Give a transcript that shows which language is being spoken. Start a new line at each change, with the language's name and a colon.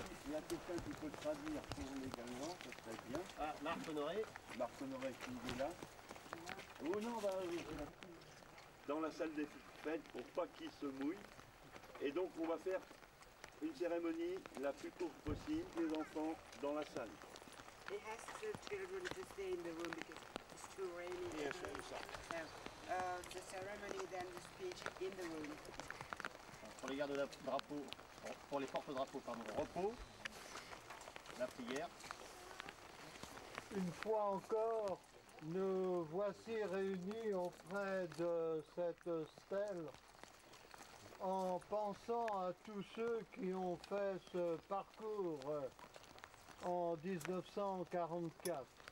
French: Quelqu'un qui peut traduire pour les Gallois, ça serait bien. Ah, Marc Honoré. Marc Honoré qui est là. Oh non, bah, dans la salle des fêtes pour pas qu'ils se mouillent. Et donc on va faire une cérémonie la plus courte possible, des enfants dans la salle.
English: It has to children to stay in the room because it's too rainy.
French: Bien sûr, ça.
English: the ceremony, then the speech in the room.
French: Pour les gardes-drapeaux, pour les porte-drapeaux, pardon, repos, la prière. Une fois encore, nous voici réunis auprès de cette stèle en pensant à tous ceux qui ont fait ce parcours en 1944.